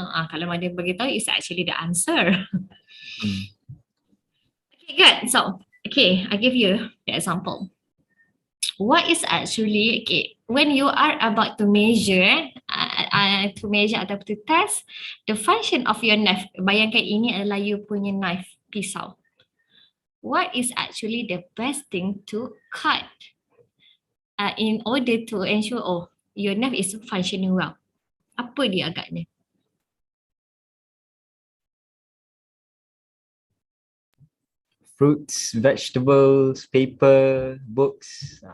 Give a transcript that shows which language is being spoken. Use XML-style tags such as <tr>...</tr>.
<ms>Kalau Madam beritahu</ms> <en>it's actually the answer. Okay, good. So, okay, I give you the example. What is actually, okay, when you are about to measure atau to test the function of your knife.</en> <ms>Bayangkan ini adalah you punya knife, pisau.</ms> <en>What is actually the best thing to cut in order to ensure your knife is functioning well?</en> <ms>Apa dia agaknya?</ms> <en>Fruits, vegetables, paper, books.</en>